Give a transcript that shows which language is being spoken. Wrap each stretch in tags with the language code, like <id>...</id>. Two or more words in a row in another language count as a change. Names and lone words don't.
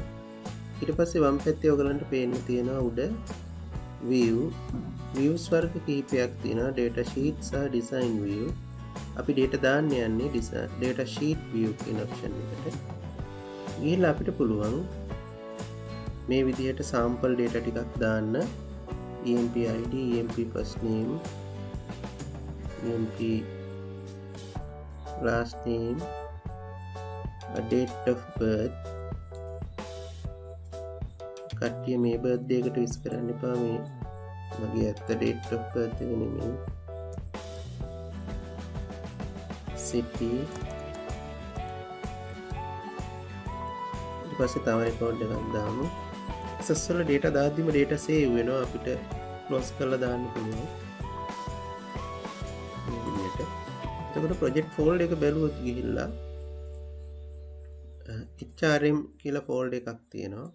<si>ඊට පස්සේ වම් පැත්තේ ඔයගලන්ට පේන්න තියෙනවා උඩ views වර්ග කිහිපයක් තියෙනවා.</si> <en>data sheet සහ design view.</en> <si>අපි data දාන්න යන්නේ</si> <en>data sheet view</en> <si>කියන option එකට. ගිහලා අපිට පුළුවන් මේ විදිහට</si> <en>sample data</en> <si>ටිකක් දාන්න.</si> <en>EMP ID, EMP first name, EMP last name, date of birth.</en> <si>කට්ටිය මේ birthday එකට wish කරන්න එපා. මේ මගේ ඇත්ත</si> <en>date of birth</en> <si>එක නෙමෙයි.</si> <en>city.</en> <si>ඊට පස්සේ තව record එකක් දාමු. access වල data දාද්දිම</si> <en>data save</en> <si>වෙනවා. අපිට close කරලා දාන්න පුළුවන්. මේ විදිහට. එතකොට</si> <en>project folder</en> <si>එක බැලුවොත් ගිහිල්ලා HRM කියලා folder එකක් තියෙනවා.</si>